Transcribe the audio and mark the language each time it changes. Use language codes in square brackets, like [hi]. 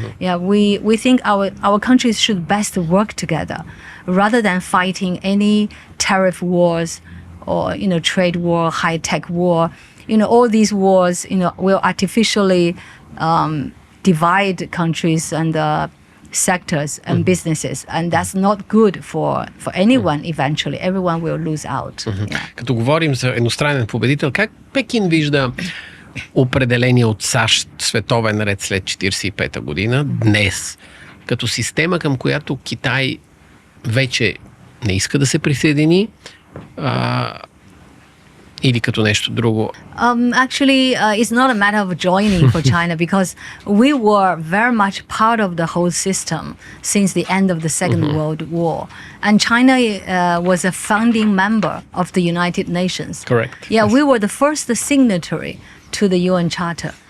[en] Yeah, we think our countries should best work together rather than fighting any tariff wars or trade war, high-tech war. All these wars will artificially divide countries and sectors and businesses, and that's not good for anyone. Eventually everyone will lose out. Yeah. [bg] Като говорим за едностранен победител, как Пекин вижда определение от САЩ световен ред след 1945 година, днес, като система, към която Китай вече не иска да се присъедини, или като нещо друго? [en] Actually, it's not a matter of joining for China because we were very much part of the whole system since the end of the Second World War. And China was a founding member of the United Nations. Correct. Yeah, we were the first signatory to the UN Charter.